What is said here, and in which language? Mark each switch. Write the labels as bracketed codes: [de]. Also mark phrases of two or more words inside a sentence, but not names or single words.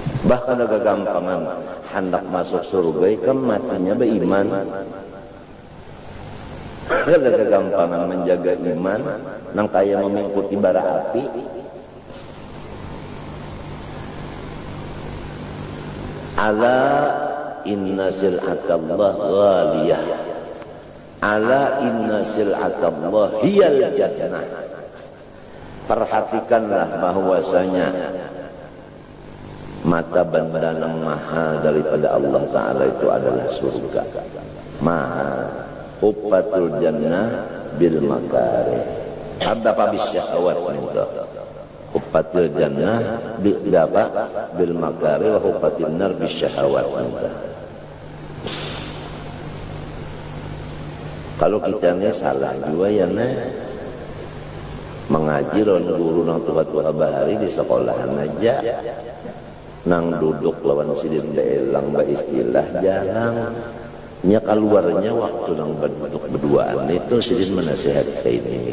[bjn] bahkan ada gagampangan hendak masuk surga kan matinya beriman. Ada gagampangan menjaga iman nang kaya mengikuti bara api. [ar] ألا إن سلعة الله غالية. ألا إن سلعة الله هي الجنة. [bjn] Perhatikanlah bahwasanya mata benda yang mahal daripada Allah Ta'ala itu adalah surga. [ar] Mahal. حفت الجنة بالمكاره. [bjn] Ada apa bisyahwat itu? [ar] حفت الجنة بالمكاره وحفت النار بالشهوات itu. [bjn] Kalau kita ini salah juga ya mengaji lawan guru nang tua-tua bahari di sekolahan aja nang duduk lawan sidin daelang ba istilah jarang nya keluarnya waktu nang duduk berduaan itu sidin menasihat kayak